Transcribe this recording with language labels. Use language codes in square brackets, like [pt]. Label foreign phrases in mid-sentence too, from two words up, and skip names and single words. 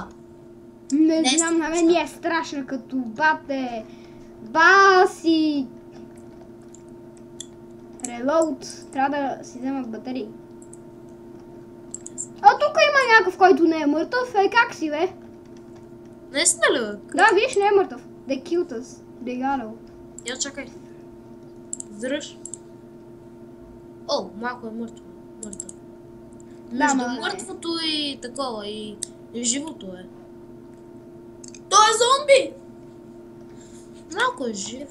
[bg] Не знам, на мен ми е страшно като бате. Баси. Релоуд. Трябва да си взема батерии. А тук има някакъв, който не е мъртъв. Как си, бе? Наистина ли, бе? Да, виж, не е мъртъв. [en] They killed us. They got out. [bg] Я чакай. Здръж. О, малко е мъртво. Между мъртвото и такова, и живото е. Той е зомби! Малко е жив.